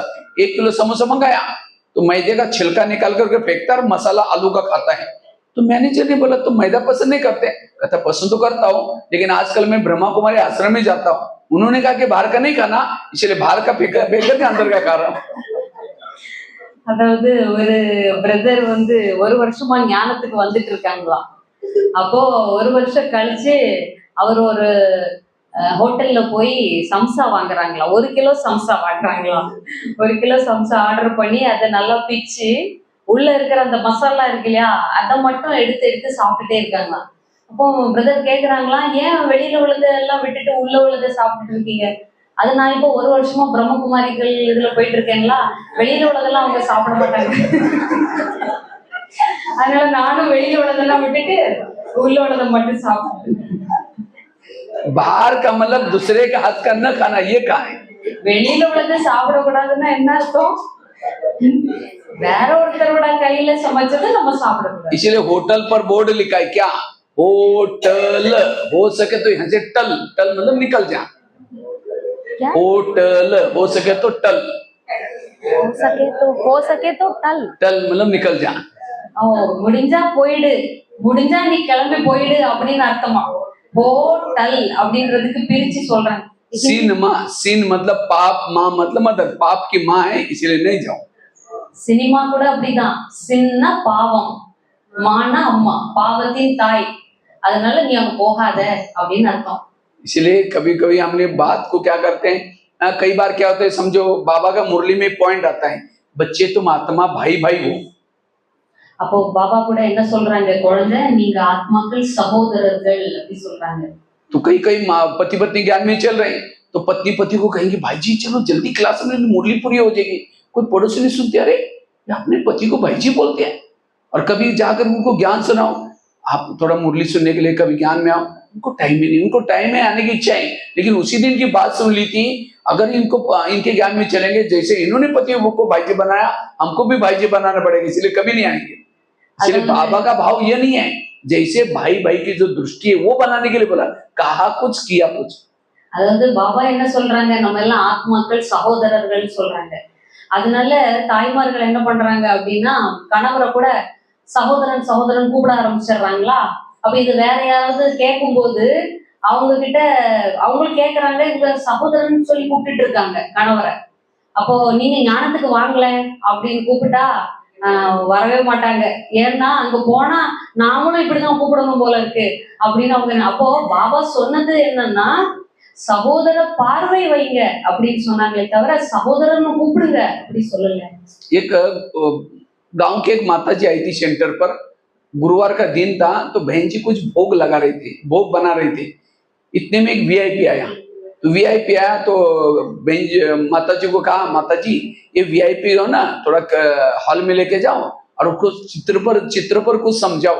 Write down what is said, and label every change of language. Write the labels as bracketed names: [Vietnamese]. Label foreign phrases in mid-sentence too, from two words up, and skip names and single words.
[Hindi] 1 किलो समोसा मंगाया तो मैदे का छिलका निकाल करके फेंकता और मसाला आलू का खाता है। तो मैनेजर ने बोला तुम मैदा पसंद नहीं करते? कहता पसंद तो करता हूँ, लेकिन आजकल मैं ब्रह्मा कुमारी आश्रम में जाता हूँ, उन्होंने कहा कि बाहर का नहीं खाना, इसलिए बाहर का फेंक करके अंदर का खा रहा हूँ। [Tamil] அதாவது ஒரு பிரதர் 1 வருஷமா ஞானத்துக்கு வந்துட்டு இருக்காங்களாம். அப்போ 1 வருஷம் கழிச்சு அவர் ஒரு ஹோட்டல்ல போய் சம்சா வாங்குறாங்களாம். 1 கிலோ சம்சா வாங்குறாங்களாம். 1 கிலோ சம்சா ஆர்டர் பண்ணி அதை நல்லா பிச்சு உள்ள இருக்கிற அந்த மசாலா இருக்கு இல்லையா, அதை மட்டும் எடுத்து சாப்பிட்டுட்டே இருக்காங்க. அப்போ பிரதர் கேக்குறாங்களா, ஏன் வெளியில உள்ளதை எல்லாம் விட்டுட்டு உள்ள உள்ளதை சாப்பிட்டுட்டு இருக்கீங்க? அது நான் இப்போ 1 வருஷமா பிரம்மகுமாரிகள் இதுல போயிட்டு இருக்கேங்களா, வெளியில உள்ளதெல்லாம் அவங்க சாப்பிட மாட்டாங்க, அதனால நானும் வெளியில உள்ளதெல்லாம் விட்டுட்டு உள்ள உள்ளதை மட்டும் சாப்பிட்டேன். [Hindi] बाहर का मतलब दूसरे के हाथ का न खाना, ये कहा है? [Tamil] வெளியில உள்ளதை சாப்பிடக்கூடாதுன்னா என்ன அர்த்தம்? வேற ஒருத்தரோட கையில சமைச்சதை நம்ம சாப்பிடக்கூடாது. [Hindi] इसलिए होटल पर बोर्ड लिखा है क्या, होटल, हो सके तो यहाँ से टल, टल मतलब निकल जा, होटल हो सके तो टल, हो सके तो टल। टल मतलब निकल जा। [Tamil] ஓ, முடிஞ்சா போயிடு, முடிஞ்சா நீ கிளம்பி போயிடு அப்படின்னு அர்த்தமா. ஹோட்டல் அப்படின்றதுக்கு பிரிச்சு சொல்றாங்க. [Hindi] सीन मतलब पाप, माँ मतलब मदर, पाप की माँ है इसलिए नहीं जाओ। [Tamil] சினிமா கூட அப்படிதான். சின்ன பாவம், மானா அம்மா, பாவத்தின் தாய், அதனால நீ அங்க போகாத அப்படின்னு அர்த்தம். [Hindi] इसलिए कभी कभी हमने बात को क्या करते हैं, कई बार क्या होता है, समझो बाबा का मुरली में पॉइंट आता है, बच्चे तुम आत्मा भाई भाई हो। [Tamil] அப்போ பாபா கூட என்ன சொல்றாங்க, குழந்தை நீங்க ஆத்மாக்கள் சகோதரர்கள் அப்படி சொல்றாங்க. [Hindi] तो कई कई पति पत्नी ज्ञान में चल रहे हैं, तो पत्नी पति को कहेंगे भाई जी चलो जल्दी क्लास में मुरली पूरी हो जाएगी। कोई पड़ोसी नहीं सुनते, अरे ये अपने पति को भाई जी बोलते हैं। और कभी जाकर उनको ज्ञान सुनाओ, आप थोड़ा मुरली सुनने के लिए कभी ज्ञान में आओ, उनको टाइम ही नहीं, उनको टाइम है आने की इच्छा है, लेकिन उसी दिन की बात सुन ली थी। अगर इनको इनके ज्ञान में चलेंगे, जैसे इन्होंने पति को भाई जी बनाया, हमको भी भाई जी बनाना पड़ेगा, इसलिए कभी नहीं आएंगे। इसलिए बाबा का भाव ये नहीं है, जैसे भाई भाई की जो दृष्टि है वो बनाने के लिए बोला, कहा कुछ किया कुछ। [Tamil] அதாவது பாபா என்ன சொல்றாங்க, நம்ம எல்லாம் ஆத்மாக்கள் சகோதரர்கள் சொல்றாங்க. அதனால தாய்மார்கள் என்ன பண்றாங்க அப்படின்னா, கணவரை கூட சகோதரன் சகோதரன் கூப்பிட ஆரம்பிச்சிடுறாங்களா. அப்ப இது வேற யாராவது கேட்கும் போது அவங்க கிட்ட அவங்களும் கேட்கறாங்க, இவங்க சகோதரன் சொல்லி கூப்பிட்டு இருக்காங்க கணவரை. அப்போ நீங்க ஞானத்துக்கு வாங்கல அப்படின்னு கூப்பிட்டா வரவே மாட்டாங்க. ஏன்னா அங்க போனா நாமளும் இப்படிதான் கூப்பிடணும் போல இருக்கு அப்படின்னு அவங்க. அப்போ பாபா சொன்னது என்னன்னா, சகோதர பார்வை வைங்க அப்படின்னு சொன்னாங்களே தவிர சகோதரன் கூப்பிடுங்க அப்படி சொல்லல. [Hindi] एक गांव के एक माता जी आई थी सेंटर पर, गुरुवार का दिन था, तो बहन जी कुछ भोग लगा रही थी, भोग बना रही थी। इतने में एक वीआईपी आया, तो वीआईपी आया तो बहन जी माता जी को कहा, माता जी ये वीआईपी हो ना, थोड़ा हॉल में लेके जाओ और उसको चित्र पर कुछ समझाओ।